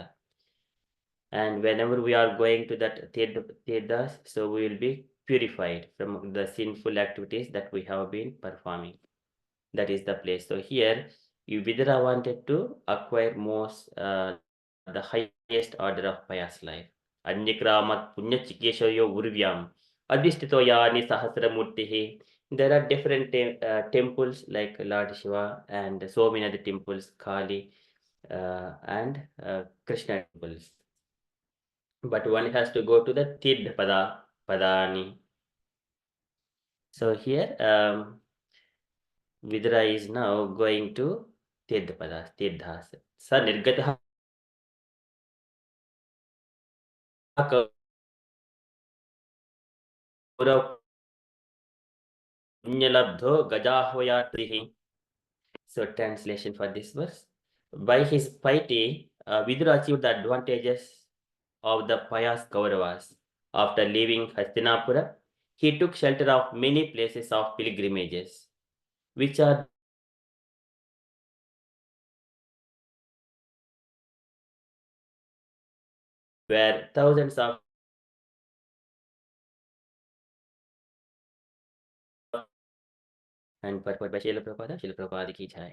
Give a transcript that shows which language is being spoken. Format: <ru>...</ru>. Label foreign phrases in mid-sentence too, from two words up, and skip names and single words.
<en>And whenever we are going to that Tirthas, so we will be purified from the sinful activities that we have been performing. That is the place. So here, Vidura wanted to acquire most the highest order of pious life.</en> <sa>Anyakramat punya chikeshayo urvyam adhisthito yani sahasramurtihi.</sa> <en>There are different temples like Lord Shiva and so many other temples, Kali and Krishna temples. But one has to go to the</en> <sa>Tirtha Padani.</sa> <en>So here, Vidura is now going to Tirthas.</en> <sa>Sa nirgataha punyalabdho gajahvayatihi.</sa> <en>So translation for this verse. By his piety, Vidura achieved the advantages of the pious Kauravas. After leaving Hastinapura, he took shelter of many places of pilgrimages, which are where thousands of and purport by Srila Prabhupada</en> <hi>ki jai.</hi>